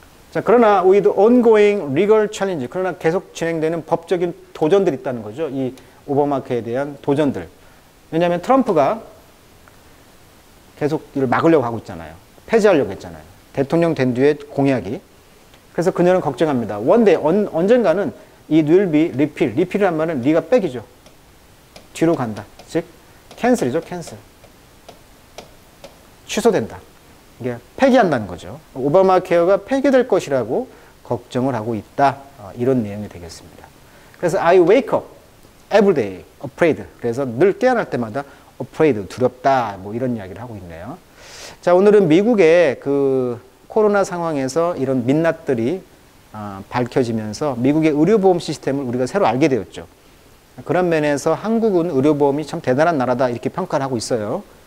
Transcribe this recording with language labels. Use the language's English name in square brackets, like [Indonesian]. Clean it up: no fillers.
[Korean] 자, 그러나 with ongoing legal challenge, 그러나 계속 진행되는 법적인 도전들이 있다는 거죠. 이 오바마케어에 대한 도전들. 왜냐하면 트럼프가 계속 이를 막으려고 하고 있잖아요. 폐지하려고 했잖아요. 대통령 된 뒤에 공약이. 그래서 그녀는 걱정합니다. 언젠가는 이 will be repeal. repeal이란 말은 리가 백이죠. 뒤로 간다. 즉 캔슬이죠. 캔슬. 취소된다. 이게 폐기한다는 거죠. 오바마 케어가 폐기될 것이라고 걱정을 하고 있다. 이런 내용이 되겠습니다. [English] 그래서 I wake up every day afraid. [Korean] 그래서 늘 깨어날 때마다 afraid, 두렵다. 뭐 이런 이야기를 하고 있네요. 자, 오늘은 미국의 그 코로나 상황에서 이런 민낯들이 밝혀지면서 미국의 의료보험 시스템을 우리가 새로 알게 되었죠. 그런 면에서 한국은 의료보험이 참 대단한 나라다 이렇게 평가를 하고 있어요.